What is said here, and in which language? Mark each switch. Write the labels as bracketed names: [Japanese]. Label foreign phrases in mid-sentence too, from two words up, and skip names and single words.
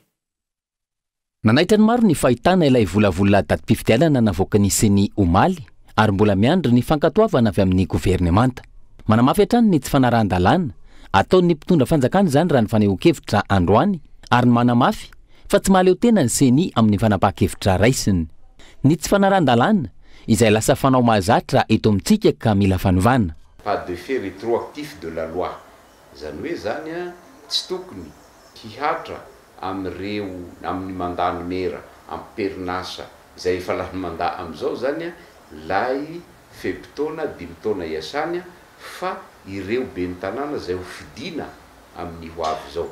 [Malagasy] nanaitra ny maro ny fahitana ilay volavolana datim-pifidianana navoaka ny seny omaly ary mbola miandry ny fankatoavana avy amin'ny gouvernemanta. Manamafy hatrany ny tsy fanaran-dalàna ataon'ny mpitondra fanjakana zany raha ny fanehoan-kevitra androany ary ny manamafy fa tsy mahaleo tena ny seny amin'ny fanapahan-kevitra raisiny. Ny tsy fanaran-dalàna izay lasa fanao mahazatra eto amintsika ka mila fanovana. [French] Pas de fait rétroactif de la loi. [Malagasy] Zany hoe zany tsy tokony hihatra amin'ireo amin'ny mandany mera amin'ny perinasa izay efa lany mandaa amin'izao zany lay fepitona 5 taona iasany fa ireo be ny tanàna izay ho fidina amin'ny ho avy zao.